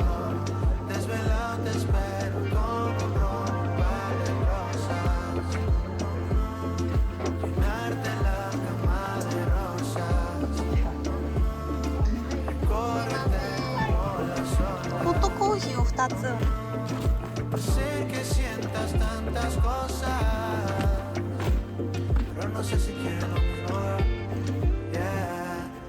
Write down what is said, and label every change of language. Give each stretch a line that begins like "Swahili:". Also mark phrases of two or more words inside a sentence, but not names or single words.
Spanish: Desvelado te espero con un ron, un par de rosas. Llenarte la cama de rosas. Recórrete como las olas.
Japanese: ホットコーヒーを2つ
Spanish: Hacer que sientas tantas cosas. Pero no sé si quiero lo mismo. Yeah.